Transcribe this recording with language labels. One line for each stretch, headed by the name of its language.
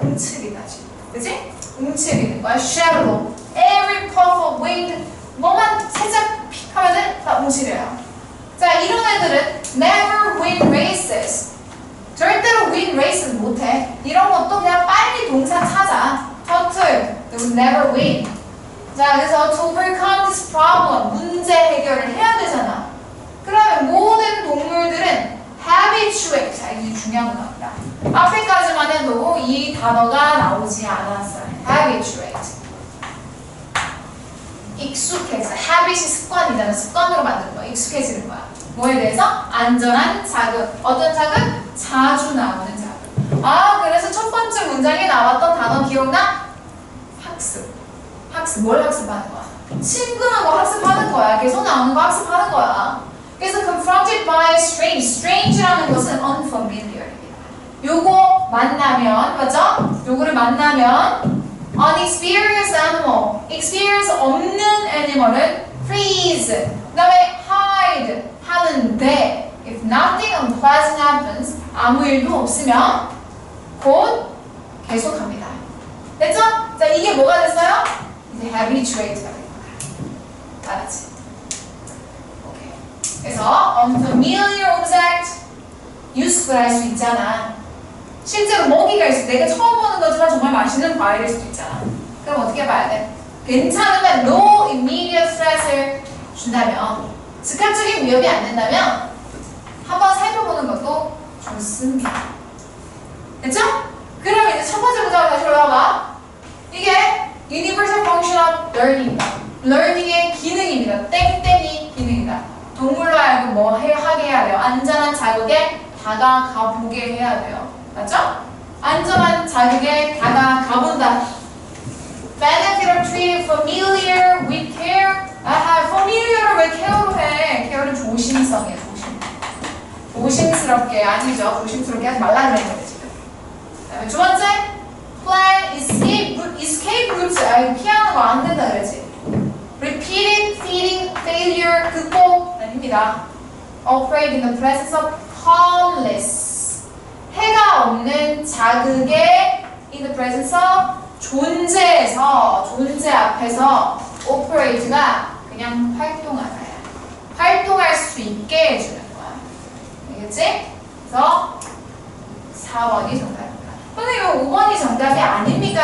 Korean: 움츠리다 지금. 그치? 움츠리는 거야. shallow.
English: Every puff of wind
Korean: 뭐만 살짝 픽 하면은 다 움츠려요. 자, 이런 애들은
English: never win races.
Korean: 절대로
English: win races
Korean: 못해. 이런 것도 그냥 빨리 동사 찾아.
English: turtle, they will never win.
Korean: 자, 그래서
English: to overcome this problem,
Korean: 문제 해결을 해야 되잖아. 그러면 모든 동물들은 habituate, 자, 이게 중요한 겁니다. 앞에까지만 해도 이 단어가 나오지 않았어요.
English: habituate.
Korean: 익숙해져. habit이 습관이잖아. 습관으로 만드는 거야. 익숙해지는 거야. 뭐에 대해서? 안전한 자극. 어떤 자극? 자주 나오는 자극. 아, 그래서 첫 번째 문장에 나왔던 단어 기억나? 학습. 학습. 뭘 학습하는 거야? 친근한 거 학습하는 거야. 계속 나오는 거 학습하는 거야. 그래서
English: confronted by strange.
Korean: strange라는 것은 unfamiliar입니다. 요거 만나면, 맞죠? 요거를 만나면
English: unexperienced animal.
Korean: experience 없는 animal은 freeze. 그 다음에 hide. 하는데
English: if nothing unpleasant happens.
Korean: 아무 일도 없으면 곧 계속합니다. 됐죠? 자, 이게 뭐가 됐어요? 이제 habituate가 된 거야. 알았지? 오케이. 그래서 unfamiliar object useful 할 수 있잖아. 실제로 먹이가 있어. 내가 처음 보는 거지만 정말 맛있는 과일일 수도 있잖아. 그럼 어떻게 봐야 돼? 괜찮으면
English: no immediate threat
Korean: 을 준다면, 즉각적인 위협이 안 된다면 한번 살펴보는 것도 좋습니다. 됐죠? 그럼 이제 첫 번째 문장을 다시 올라와봐. 이게
English: universal function of learning입니다.
Korean: learning의 기능입니다. 땡땡이 기능이다. 동물로 하여금 뭐 하게 해야 돼요? 안전한 자극에 다가가 보게 해야 돼요. 맞죠? 안전한 자극에 다가가본다.
English: benefit of treating familiar with care.
Korean: 아하, familiar을 왜 care로 해? care는 조심성이에요. 조심스럽게. 아니죠. 조심스럽게 하지 말라 그랬는 거지. 그다음에 두 번째,
English: plan escape routes.
Korean: 아, 피하는 거 안 된다 그랬지.
English: repeated feeding failure
Korean: 극복 아닙니다.
English: operate in the presence of harmless.
Korean: 해가 없는 자극에
English: in the presence of
Korean: 존재에서 존재 앞에서 operate가 그냥 활동하다야. 활동할 수 있게 해주는 거야. 알겠지? 그래서 4번이 정답입니다. 선생님 5번이 정답이 아닙니까?